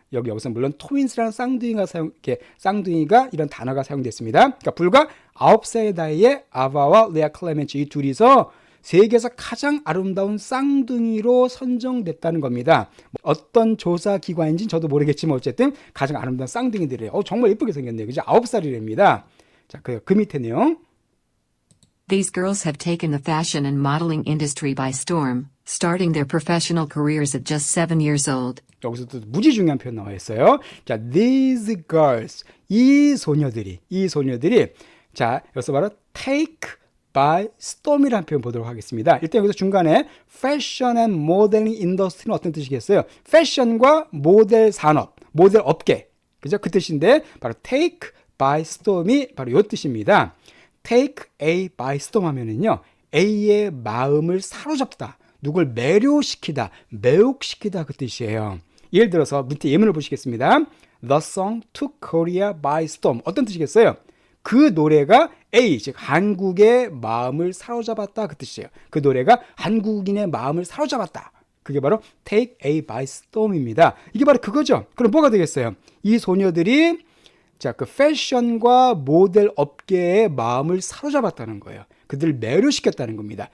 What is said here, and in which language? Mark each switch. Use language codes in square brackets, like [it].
[ko] 여기서 물론 트윈스라는 쌍둥이가 이런 단어가 사용됐습니다. 그러니까 불과 9살의 나이에 아바와 레아 클레멘츠 이 둘이서 세계에서 가장 아름다운 쌍둥이로 선정됐다는 겁니다. 어떤 조사 기관인지는 저도 모르겠지만 어쨌든 가장 아름다운 쌍둥이들이에요. 정말 예쁘게 생겼네요. 그죠? 9살이랍니다. 자, 그 밑에 내용. [en] These girls have taken the fashion and modeling industry by storm, starting their professional careers at just 7 years old. [ko] 여기서 또 무지 중요한 표현 나와 있어요. 자, [en] these girls, [ko] 이 소녀들이, 자, 여기서 바로 [en] take by storm [ko] 이라는 표현 보도록 하겠습니다. 일단 여기서 중간에 [en] fashion and modeling industry [ko] 는 어떤 뜻이겠어요? 패션과 모델 산업, 모델 업계, 그죠? 그 뜻인데 바로 [en] take by storm [ko] 이 바로 이 뜻입니다. [en] take A by storm [ko] 하면은요, A의 마음을 사로잡다, 누굴 매료시키다, 매혹시키다 그 뜻이에요. 예를 들어서 밑에 예문을 보시겠습니다. [en] The song took Korea by storm. [ko] 어떤 뜻이겠어요? 그 노래가 A, 즉 한국의 마음을 사로잡았다 그 뜻이에요. 그 노래가 한국인의 마음을 사로잡았다. 그게 바로 [en] take A by storm [ko] 입니다. 이게 바로 그거죠. 그럼 뭐가 되겠어요? 이 소녀들이 자, 그 패션과 모델 업계의 마음을 사로잡았다는 거예요. 그들을 매료시켰다는 겁니다.